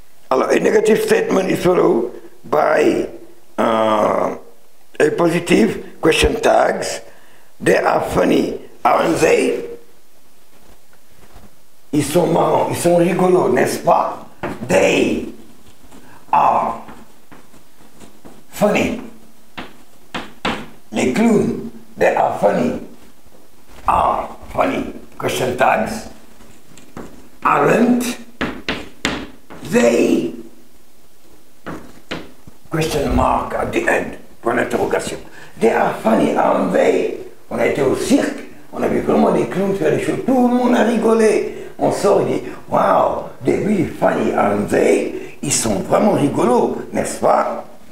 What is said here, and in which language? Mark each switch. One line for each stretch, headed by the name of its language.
English: Alors, a negative statement is followed by a positive question tags. They are funny, aren't they?
French: Ils sont marrants, ils sont rigolos, n'est-ce pas?
English: They are funny. Les clowns, they are funny. Are funny. Question tags. Aren't they? Question mark at the end.
French: Point d'interrogation.
English: They are funny, aren't they?
French: On a été au cirque, on a vu vraiment des clowns faire des choses, tout le monde a rigolé. On sort et dit,
English: wow, they're really funny, aren't they?
French: Ils sont vraiment rigolos, n'est-ce pas?